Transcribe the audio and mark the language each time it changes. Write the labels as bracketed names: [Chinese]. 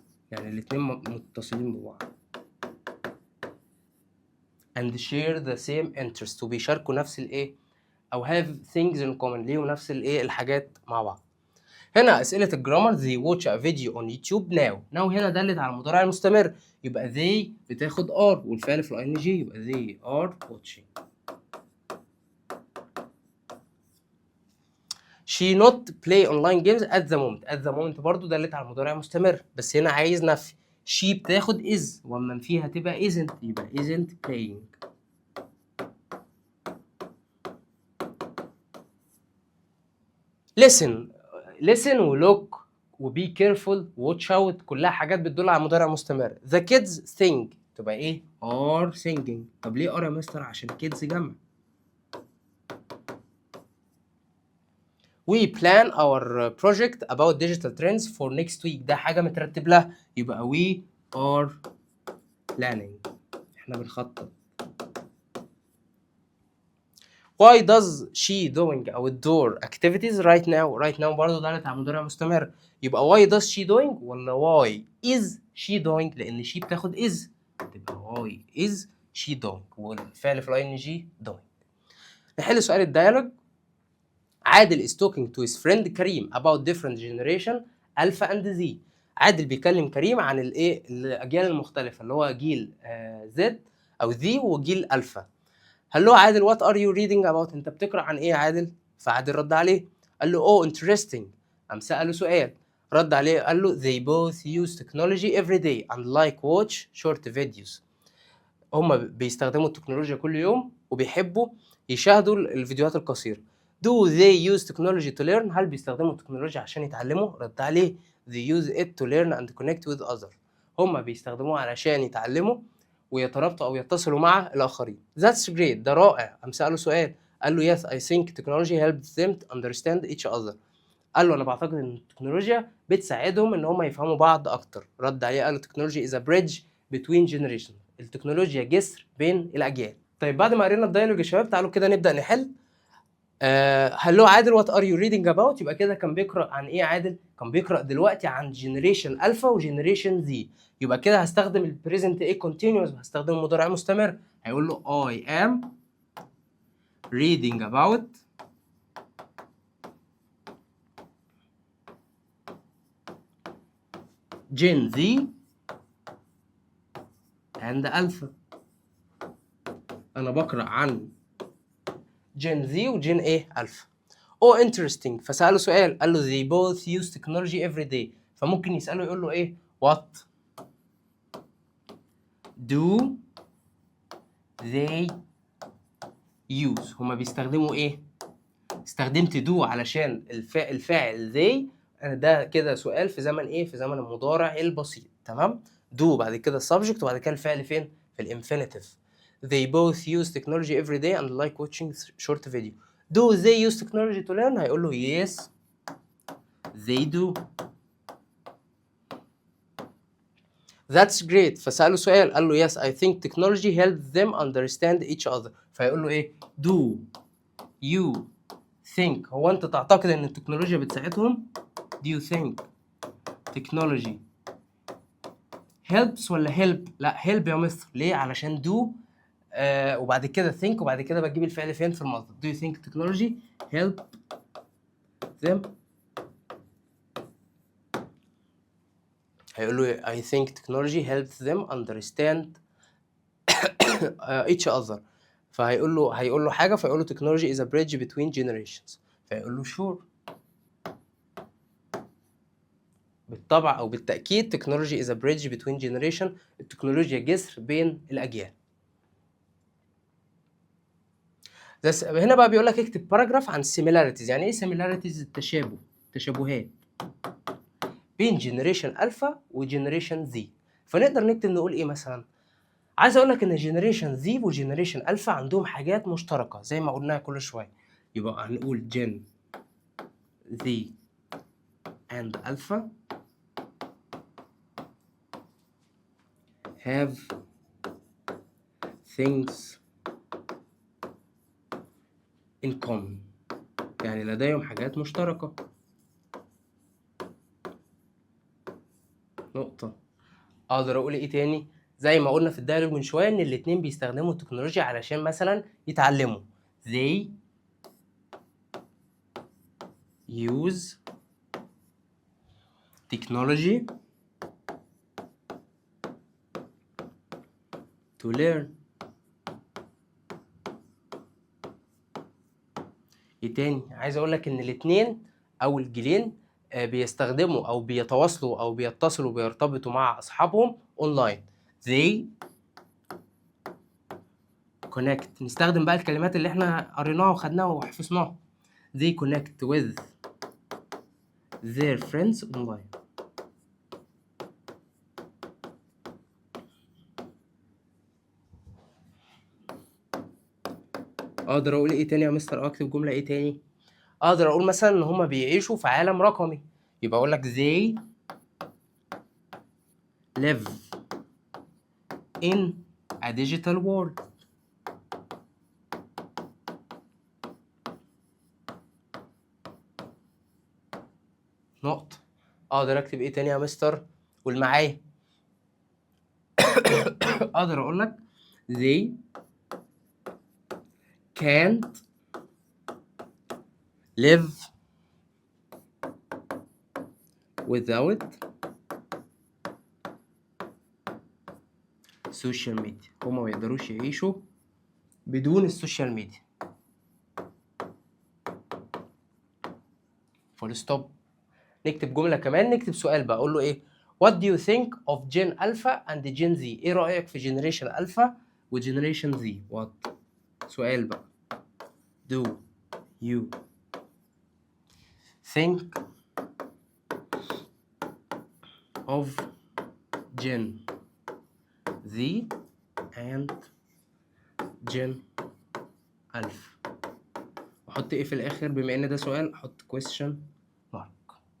[Arabic] يعني الاتنين متصلين ببعض. [English] and share the same interest. [Arabic] وبيشاركوا نفس الايه؟ او [English] have things in common. [Arabic] ليهم نفس الايه؟ الحاجات مع بعض. هنا اسئله الجرامر [English] they watch a video on YouTube now [Arabic] هنا دلت على المضارع المستمر، يبقى they بتاخد are والفعل في ال ing يبقى [English] they are watching. she not play online games at the moment [Arabic] برضو دلت على المضارع المستمر، بس هنا عايز نفي. she بتاخد is ومن فيها تبقى isn't يبقى [English] isn't playing. [Arabic] listen و look و [English] be careful [Arabic] و [English] watch out [Arabic] كلها حاجات بتدل على مضارع مستمر. [English] the kids sing [Arabic] تبقى ايه؟ [English] are singing. [Arabic] طب ليه are يا مستر؟ عشان kids جمع. [English] we plan our project about digital trends for next week. [Arabic] ده حاجة مترتب لها يبقى we are planning. احنا بنخطط. [English] why does she doing [Arabic] أو الدور activities [English] right now [Arabic] برضه دالت على مضارع مستمر، يبقى why does she doing ولا [English] why is she doing؟ [Arabic] لأن she بتاخد is تبقى why is she doing والفعل في ال ing doing. نحل سؤال الديالوج. [English] عادل is talking to his friend كريم about different generation alpha and z. [Arabic] عادل بيكلم كريم عن الايه؟ الاجيال المختلفه اللي هو جيل زد او ذي وجيل الفا. قال له عادل [English] what are you reading about؟ [Arabic] انت بتقرا عن ايه يا عادل؟ فعادل رد عليه قال له [English] oh interesting. [Arabic] قام سأله سؤال رد عليه قال له [English] they both use technology every day and like watch short videos. [Arabic] هما بيستخدموا التكنولوجيا كل يوم وبيحبوا يشاهدوا الفيديوهات القصيرة. [English] Do they use technology to learn؟ [Arabic] هل بيستخدموا التكنولوجيا عشان يتعلموا؟ رد عليه [English] they use it to learn and connect with others. [Arabic] هما بيستخدموها علشان يتعلموا ويترابطوا أو يتصلوا مع الآخرين. [English] That's great. [Arabic] ده رائع. قام سأله سؤال قال له [English] yes I think technology helps them to understand each other. [Arabic] قال له أنا بعتقد إن التكنولوجيا بتساعدهم إن هما يفهموا بعض أكتر. رد عليه قال له [English] technology is a bridge between generations. [Arabic] التكنولوجيا جسر بين الأجيال. طيب بعد ما قرينا الدايلوج يا شباب تعالوا كده نبدأ نحل. [English] Hello عادل what are you reading about? [Arabic] يبقى كده كان بيقرا عن ايه عادل؟ كان بيقرا دلوقتي عن جنريشن الفا وجنريشن زي. يبقى كده هستخدم البريزنت ايه كونتينوس، هستخدم المضارع مستمر. [English] هيقول له I am reading about Gen Z and Alpha. [Arabic] انا بقرا عن جين زي وجين ايه الفا. [English] oh interesting [Arabic] فساله سؤال قال له [English] they both use technology every day. [Arabic] فممكن يساله يقول له ايه [English] what do they use؟ [Arabic] هما بيستخدموا ايه؟ استخدمت do علشان الفاعل they. ده كده سؤال في زمن ايه؟ في زمن المضارع البسيط. تمام؟ do بعد كده subject وبعد كده الفعل فين؟ في الانفينيتيف. [English] They both use technology every day and like watching short video. Do they use technology to learn؟ [Arabic] هيقول له [English] yes they do. That's great. [Arabic] فسأله سؤال قال له [English] yes I think technology helps them understand each other. [Arabic] فيقول له ايه [English] do you think [Arabic] هو انت تعتقد ان التكنولوجيا بتساعدهم؟ [English] do you think technology helps [Arabic] ولا help؟ لا help يا مستر. ليه؟ علشان do وبعد كده think وبعد كده بجيب الفعل فين في المصدر. [English] do you think technology help them؟ [Arabic] هيقول له [English] I think technology helps them understand each other. [Arabic] هيقول له حاجه فيقول له [English] technology is a bridge between generations. [Arabic] فيقول له sure. بالطبع او بالتاكيد [English] technology is a bridge between generation. [Arabic] التكنولوجيا جسر بين الاجيال. هنا بقى بيقول لك اكتب باراجراف عن similarities. يعني ايه similarities؟ تشابهات بين جنريشن الفا وجنريشن زي. فنقدر نكتب نقول ايه مثلا؟ عايز اقول لك ان جنريشن زي وجنريشن الفا عندهم حاجات مشتركه زي ما قلناها كل شويه. يبقى هنقول [English] Gen Z and alpha have things in common. [Arabic] يعني لديهم حاجات مشتركة. نقطة. اقدر اقول ايه تاني؟ زي ما قلنا في الدايلوج من شوية ان الاتنين بيستخدموا التكنولوجيا علشان مثلا يتعلموا. [English] they use technology to learn. [Arabic] ايه تاني؟ عايز اقول لك ان الاتنين او الجيلين بيستخدموا او بيتواصلوا او بيتصلوا بيرتبطوا مع اصحابهم اونلاين. [English] they connect. [Arabic] نستخدم بقى الكلمات اللي احنا قريناها وخدناها وحفظناها. [English] they connect with their friends online. [Arabic] اقدر اقول ايه تاني يا مستر؟ اكتب جمله ايه تاني؟ اقدر اقول مثلا ان هما بيعيشوا في عالم رقمي. [English] يبقى اقول لك they live in a digital world. [Arabic] نقطة. اقدر اكتب ايه تاني يا مستر؟ قول معايا. [English] اقدر اقول لك they can't live without social media. [Arabic] هما ما يقدروش يعيشوا بدون السوشيال ميديا. فول ستوب. نكتب جملة كمان، نكتب سؤال بقى اقول له ايه؟ [English] What do you think of Gen Alpha and Gen Z؟ [Arabic] ايه رأيك في جنريشن الفا وجنريشن زي؟ What؟ سؤال بقى. [English] Do you think of Gen Z and Gen Alpha؟ [Arabic] احط ايه في الاخر بما ان ده سؤال؟ احط [English] question mark.